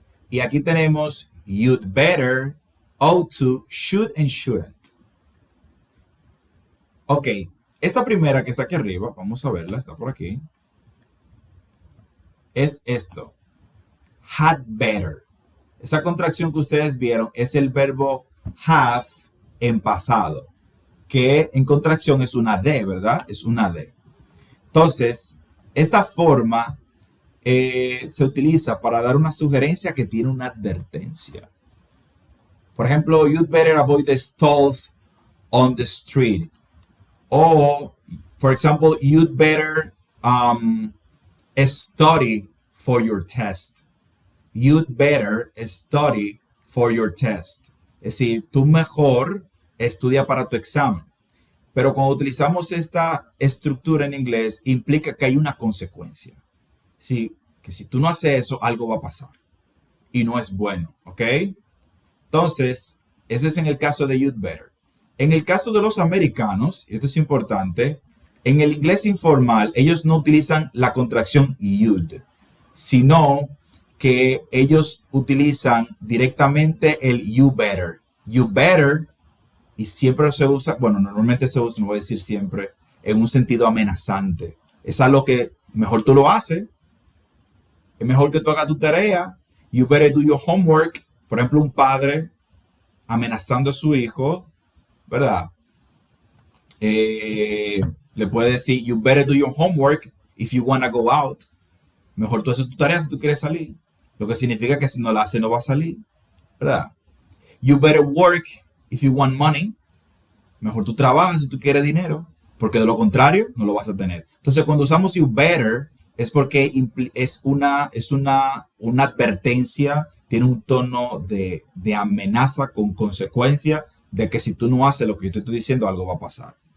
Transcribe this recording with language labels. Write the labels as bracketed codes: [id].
[es] Y aquí tenemos you'd better, ought to, should and shouldn't. Ok, esta primera que está aquí arriba, vamos a verla, está por aquí. Es esto. Had better. Esa contracción que ustedes vieron es el verbo have en pasado, que en contracción es una D, ¿verdad? Es una D. Entonces, esta forma se utiliza para dar una sugerencia que tiene una advertencia. Por ejemplo, [en] you'd better avoid the stalls on the street. O, for example, you'd better study for your test. You'd better study for your test. [es] Es decir, tú mejor estudia para tu examen. Pero cuando utilizamos esta estructura en inglés, implica que hay una consecuencia. Sí, que si tú no haces eso, algo va a pasar. Y no es bueno, ¿ok? Entonces, ese es en el caso de you'd better. En el caso de los americanos, y esto es importante, en el inglés informal, ellos no utilizan la contracción you'd, sino que ellos utilizan directamente el you better. You better, y siempre se usa, bueno, normalmente se usa, no voy a decir siempre, en un sentido amenazante. Es algo que mejor tú lo haces, es mejor que tú hagas tu tarea. [en] You better do your homework. [es] Por ejemplo, un padre amenazando a su hijo, ¿verdad? Le puede decir, [en] you better do your homework if you want to go out. [es] Mejor tú haces tu tarea si tú quieres salir. Lo que significa que si no la hace no va a salir, ¿verdad? [en] You better work if you want money. [es] Mejor tú trabajas si tú quieres dinero, porque de lo contrario no lo vas a tener. Entonces, cuando usamos you better, es porque es una advertencia, tiene un tono de amenaza con consecuencia de que si tú no haces lo que yo te estoy diciendo, algo va a pasar.